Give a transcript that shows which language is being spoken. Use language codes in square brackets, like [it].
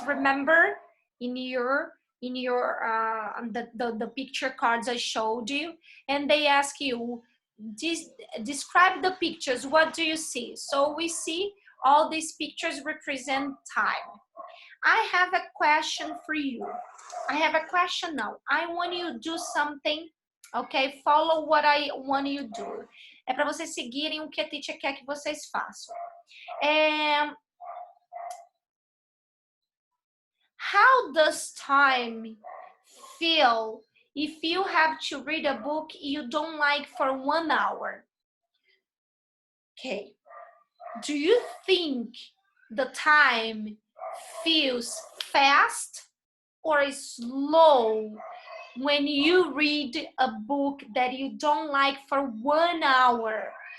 [en] Remember, in your the picture cards I showed you, and they ask you, describe the pictures. What do you see? So we see all these pictures represent time. I have a question for you. I have a question now. I want you to do something, ok? Follow what I want you to do. [pt] É para vocês seguirem o que a teacher quer que vocês façam. [en] How does time feel if you have to read a book you don't like for 1 hour? Okay. Do you think the time feels fast or slow when you read a book that you don't like for 1 hour?